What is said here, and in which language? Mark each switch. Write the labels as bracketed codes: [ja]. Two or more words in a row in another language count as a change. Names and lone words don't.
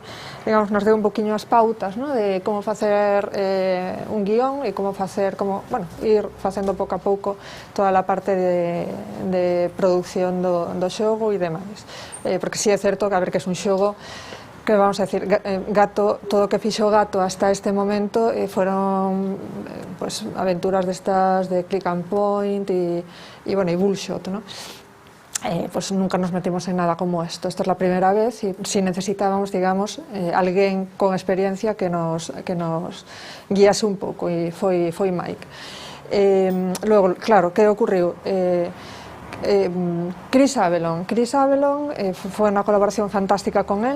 [gl] digamos, nos deu un poquinho as pautas, ¿no?, de como facer un guión e como facer, bueno, ir facendo pouco a pouco toda a parte de produción do xogo e demais, porque si é certo que a ver que é un xogo que, [es] vamos a decir, [gl] Gato, todo o que fixo Gato [es] hasta este momento [gl] foron aventuras destas de [en] click and point [gl] e bullshot, ¿no? [es] Pues nunca nos metimos en nada como esto. Esta es la primera vez y si necesitábamos, digamos, [gl] alguén con experiencia que nos guiase un pouco e foi Mike. Luego, claro, que ocurriu? Chris Avellone foi unha colaboración fantástica [es] con él.